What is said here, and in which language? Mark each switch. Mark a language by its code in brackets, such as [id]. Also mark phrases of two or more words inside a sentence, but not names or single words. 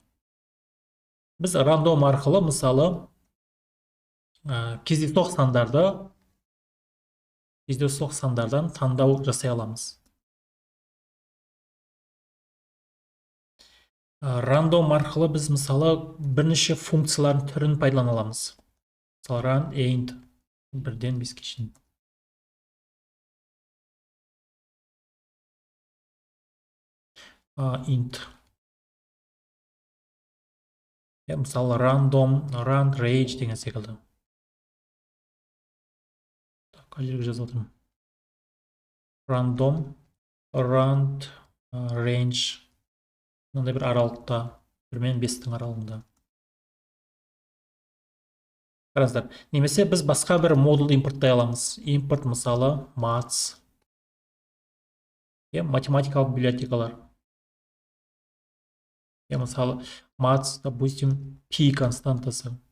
[kk] Біз рандом арқылы, мысалы, кездейсоқ сандардан таңдау жасай аламыз. Рандом арқылы біз, мысалы, бірнеше функциялардың түрін пайдалана аламыз. Мысалы, [en] run, end, [kk] 1-ден 5-ке шейін. Int. Мысалы, [en] random, run, range [kk] деген секілді. Қай жерге жазып отырмын? [en] Random, run, range. [kk] Мынандай бір аралықта, 1 мен 5-тің аралығында. Қараңыздар. Немесе біз басқа бір модуль импорттай аламыз. Импорт, мысалы, maths. Математикалық библиотекалар. Мысалы, maths, допустим, p константасы.